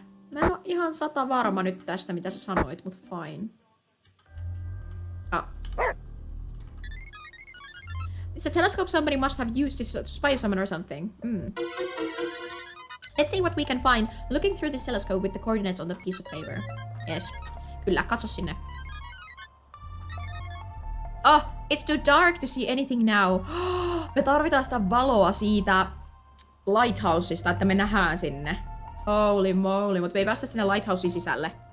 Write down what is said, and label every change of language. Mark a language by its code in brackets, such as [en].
[fi] Mä en oo ihan 100 varma nyt tästä, mitä sä sanoit, mut fine. [en] It's a telescope somebody must have used to spy someone or something. Let's see what we can find looking through this telescope with the coordinates on the piece of paper. Yes. [fi] Kyllä, katso sinne. [en] Oh, it's too dark to see anything now. [fi] Me tarvitaan sitä valoa siitä lighthouseista, että me nähdään sinne. [en] Holy moly, [fi] mutta me ei päästä sinne lighthouseen sisälle.